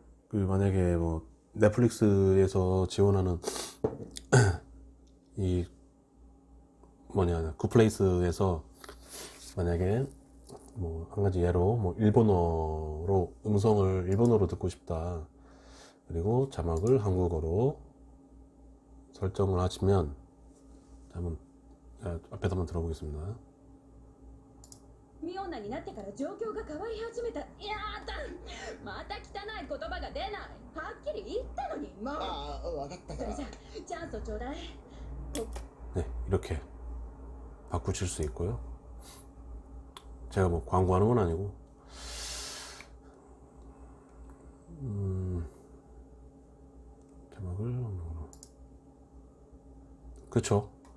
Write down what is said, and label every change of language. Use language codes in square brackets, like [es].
[ko] 만약에 뭐 넷플릭스에서 지원하는 이 굿플레이스에서 만약에 뭐 한 가지 예로 뭐 일본어로 음성을 일본어로 듣고 싶다, 그리고 자막을 한국어로 설정을 하시면, 한번 앞에서 한번 들어보겠습니다. [ja] ミオナになってから状況が変わり始めた。いやだ、また汚い言葉が出ない。はっきり言ったのに。もうああ、わかったそれから。じゃあチャンスをちょうだい。 [ko] 네, 이렇게 바꾸실 수 있고요. 제가 뭐 광고하는 건 아니고, 자막을, 그쵸?